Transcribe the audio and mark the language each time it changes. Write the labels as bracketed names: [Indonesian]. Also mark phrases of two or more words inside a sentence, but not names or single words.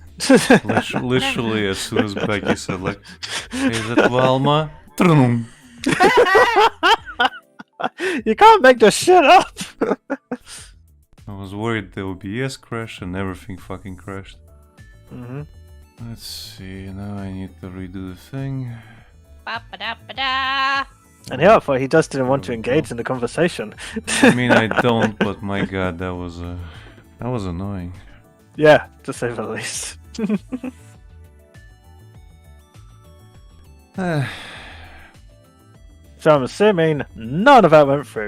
[English] Literally, as soon as Becky said, like, "Is it Wilma?" Trum. You can't make this shit up. I was worried there would be crash and everything fucking crashed. Hmm. Let's see, now I need to redo the thing. Ba-ba-da-ba-da. And yeah, for he just didn't want to engage in the conversation. I mean, I don't, but my god, that was annoying. Yeah, to say the least. So I'm assuming none of that went through.